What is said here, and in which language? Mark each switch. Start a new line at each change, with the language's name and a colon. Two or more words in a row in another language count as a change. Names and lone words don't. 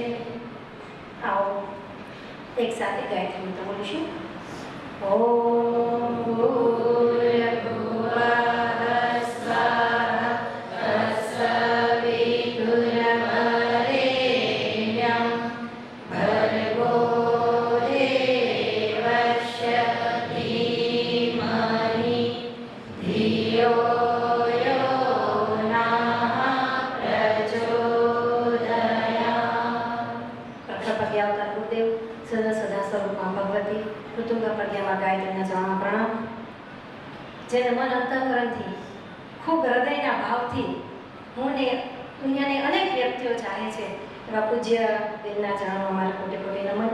Gujarati: આવો એક સાથે ગાયત્રી મંત્ર બોલીશું.
Sanskrit: ઓમ ભૂર્ભુવઃ સ્વાહા તત્સવિતુર્વરેણ્યં ભર્ગો દેવસ્ય ધીમહિ ધિયો યો નઃ પ્રચોદયાત્.
Gujarati: પ્રખર અવતાર ગુરુદેવ, સદા સદા સ્વરૂપમાં ભગવતી, ઋતુંગ પ્રજ્ઞામાં ગાયત્રીના ચરણમાં પ્રણામ. જેને મન અંતઃકરણથી ખૂબ હૃદયના ભાવથી હું ને દુનિયાની અનેક વ્યક્તિઓ ચાહે છે એવા પૂજ્ય બેનના ચરણમાં મારા કોટે કોટે નમન.